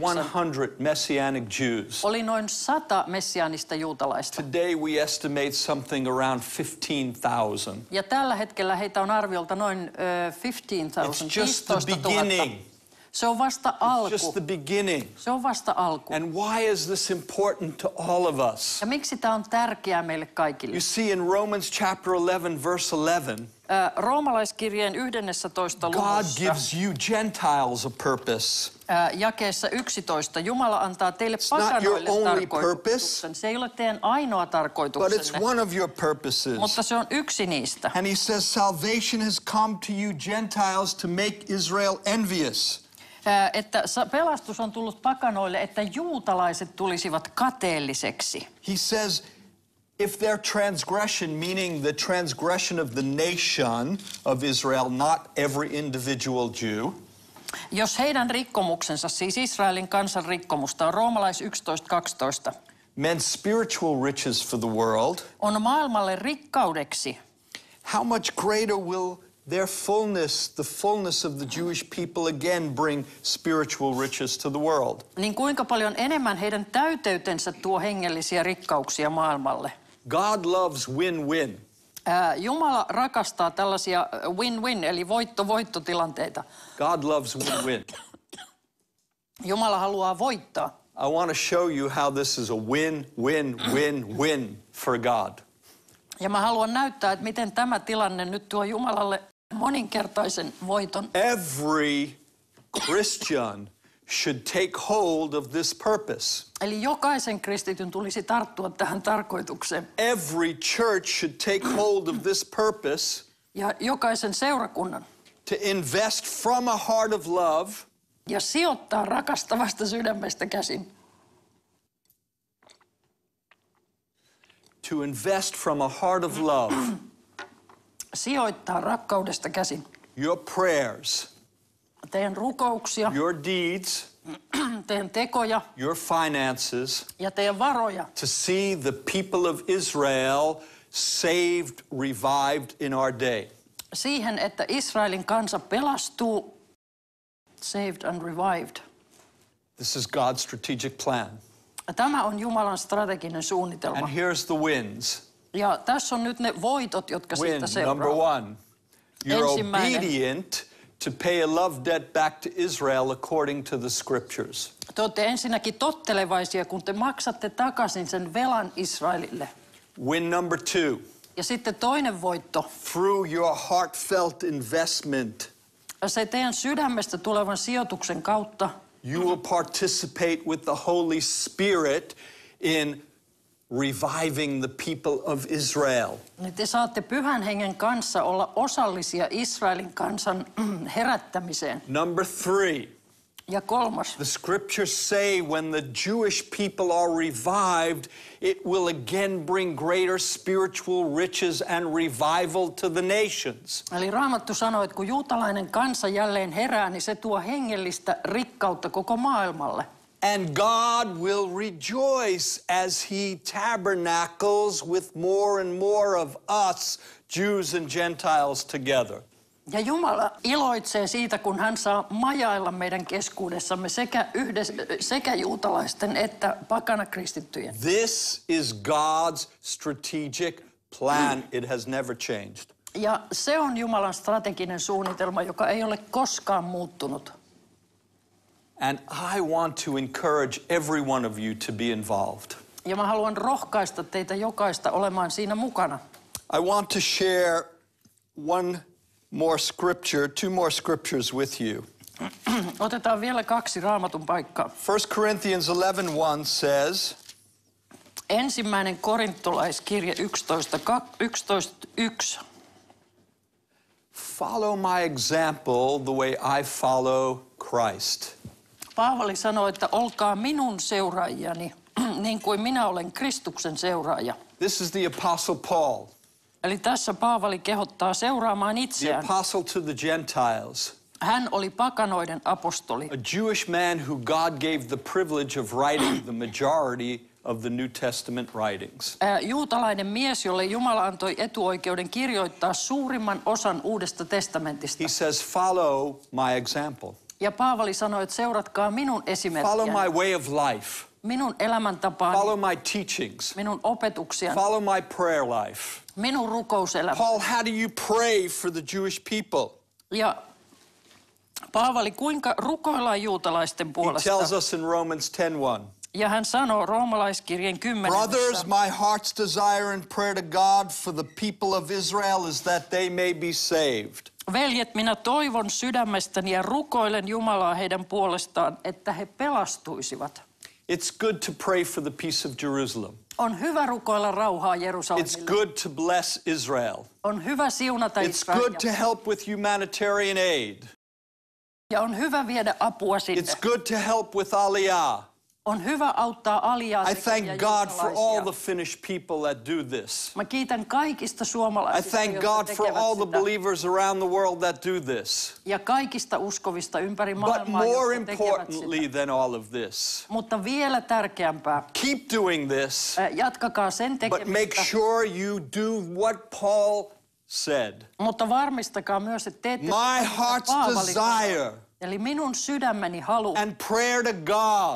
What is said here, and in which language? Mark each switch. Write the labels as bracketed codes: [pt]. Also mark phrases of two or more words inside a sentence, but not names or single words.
[en] 1948 100 Messianic Jews. [fi] oli noin 100 messiaanista juutalaista. [en] Today we estimate something around 15,000. [fi] Ja tällä hetkellä heitä on arviolta noin 15,000, [en] It's just the 15 000. beginning. [fi] Se on vasta [en] It's just [fi] alku. [en] the beginning. [fi] Se on vasta alku. [en] And why is this important to all of us? [fi] Ja miksi tämä on tärkeää meille kaikille? [en] You see in Romans chapter 11 verse 11, [fi] Roomalaiskirjeen 11. [en] God [fi] luvussa [en] gives you Gentiles a purpose. [fi] jakeessa 11. Jumala antaa teille [en] not your [fi] pakanoille [en] only [fi] tarkoituksen. Se ei ole teidän ainoa [en] But it's [fi] tarkoituksenne, [en] one of your purposes. [fi] mutta se on yksi niistä. [en] And he says salvation has come to you Gentiles to make Israel envious. [fi] Että pelastus on tullut pakanoille, että juutalaiset tulisivat kateelliseksi. [en] He says, if their transgression, meaning the transgression of the nation of Israel, not every individual Jew, [fi] Jos heidän rikkomuksensa, siis Israelin kansan rikkomusta, on Roomalais 11.12, [en] meant spiritual riches for the world, [fi] on maailmalle rikkaudeksi, [en] how much greater will their fullness, the fullness of the Jewish people again bring spiritual riches to the world. [fi] Niin kuinka paljon enemmän heidän täyteytensä tuo hengellisiä rikkauksia maailmalle? [en] God loves win-win. [fi] Jumala rakastaa tällaisia win-win, eli voitto-voittotilanteita. [en] God loves win-win. [fi] Jumala haluaa voittaa. [en] I want to show you how this is a win-win-win-win for God. [fi] Ja mä haluan näyttää, että miten tämä tilanne nyt tuo Jumalalle moninkertaisen voiton. [en] Every Christian should take hold of this purpose. [fi] Eli jokaisen kristityn tulisi tarttua tähän tarkoitukseen. [en] Every church should take hold of this purpose. [fi] Ja jokaisen seurakunnan. [en] To invest from a heart of love. [fi] Ja sijoittaa rakastavasta sydämestä käsin. [en] To invest from a heart of love. [fi] Sijoittaa rakkaudesta käsin. [en] Your prayers. [fi] Teidän rukouksia. [en] Your deeds. [fi] Teidän tekoja. [en] Your finances. [fi] Ja teidän varoja. [en] To see the people of Israel saved, revived in our day. [fi] Siihen, että Israelin kansa pelastuu. [en] Saved and revived. This is God's strategic plan. [fi] Tämä on Jumalan strateginen suunnitelma. [en] And here's the wins. [fi] Ja tässä on nyt ne voitot, jotka [en] Win [fi] siitä seuraa. [en] number one. You're [fi] Ensimmäinen. [en] obedient to pay a love debt back to Israel according to the scriptures. [fi] Te olette ensinnäkin tottelevaisia, kun te maksatte takaisin sen velan Israelille. [en] Win number two. [fi] Ja sitten toinen voitto. [en] Through your heartfelt investment, [fi] Se teidän sydämestä tulevan sijoituksen kautta. [en] you will participate with the Holy Spirit in reviving the people of Israel. [fi] Niin te saatte Pyhän Hengen kanssa olla osallisia Israelin kansan herättämiseen. [en] Number three. [fi] Ja kolmas. [en] The scriptures say when the Jewish people are revived, it will again bring greater spiritual riches and revival to the nations. [fi] Eli Raamattu sanoo, että kun juutalainen kansa jälleen herää, niin se tuo hengellistä rikkautta koko maailmalle. [en] And God will rejoice as he tabernacles with more and more of us, Jews and Gentiles together. [fi] Ja Jumala iloitsee siitä, kun hän saa majailla meidän keskuudessamme sekä juutalaisten että pakanakristittyjen. [en] This is God's strategic plan. It has never changed. [fi] Ja se on Jumalan strateginen suunnitelma, joka ei ole koskaan muuttunut. [en] And I want to encourage every one of you to be involved. [fi] Ja mä haluan rohkaista teitä jokaista olemaan siinä mukana. [en] I want to share two more scriptures with you. [fi] Otetaan vielä 2 Raamatun paikkaa. [en] 1 Corinthians 11:1 says, [fi] Ensimmäinen korintolaiskirje 11:1. [en] follow my example the way I follow Christ. [fi] Paavali sanoi, että olkaa minun seuraajani, niin kuin minä olen Kristuksen seuraaja. [en] This is the Apostle Paul, [fi] Eli tässä Paavali kehottaa seuraamaan [en] the [fi] itseään. [en] apostle to the Gentiles, [fi] Hän oli pakanoiden apostoli. [en] a Jewish man who God gave the privilege of writing the majority of the New Testament writings. [fi] Juutalainen mies, jolle Jumala antoi etuoikeuden kirjoittaa suurimman osan Uudesta testamentista. [en] He says, follow my example. [fi] Ja Paavali sanoi, että seuratkaa minun [en] Follow [fi] esimerkkiäni, [en] my way of life. [fi] minun elämäntapaani, [en] Follow my teachings. [fi] minun opetuksiani, [en] Follow my prayer life. [fi] minun rukouselämä. [en] Paul, how do you pray for the Jewish people? [fi] Ja Paavali, kuinka rukoillaan juutalaisten [en] He [fi] puolesta? [en] tells us in Romans 10:1. [fi] Ja hän sanoo roomalaiskirjeen 10. [en] Brothers, my heart's desire and prayer to God for the people of Israel is that they may be saved. [fi] Veljet, minä toivon sydämestäni ja rukoilen Jumalaa heidän puolestaan, että he pelastuisivat. [en] It's good to pray for the peace of Jerusalem. [fi] On hyvä rukoilla rauhaa [en] It's [fi] Jerusalemille. [en] good to bless Israel. [fi] On hyvä siunata [en] It's good [fi] Israelia. [en] to help with humanitarian aid. [fi] Ja on hyvä viedä apua sinne. [en] It's good to help with Aliyah. [fi] On hyvä auttaa aliaa [en] I thank [fi] tekeviä [en] God for all the [fi] juutalaisia. [en] Finnish people that do this. [fi] Mä kiitän kaikista [en] I [fi] suomalaisista, [en] thank [fi] jotka [en] God for [fi] tekevät [en] all the [fi] sitä. [en] believers around the world that do this. [fi] Ja kaikista uskovista ympäri [en] But [fi] maailmaa, [en] more [fi] jotka tekevät [en] importantly [fi] sitä. [en] than all of this, [fi] Mutta vielä tärkeämpää, [en] keep doing this, [fi] jatkakaa sen [en] but make [fi] tekemistä. [en] sure you do what Paul said, [fi] Mutta varmistakaa myös, että teette [en] my [fi] sitä, mitä [en] heart's [fi] Paavali sanoi. [en] desire [fi] Eli minun sydämeni halu [en] and prayer to God,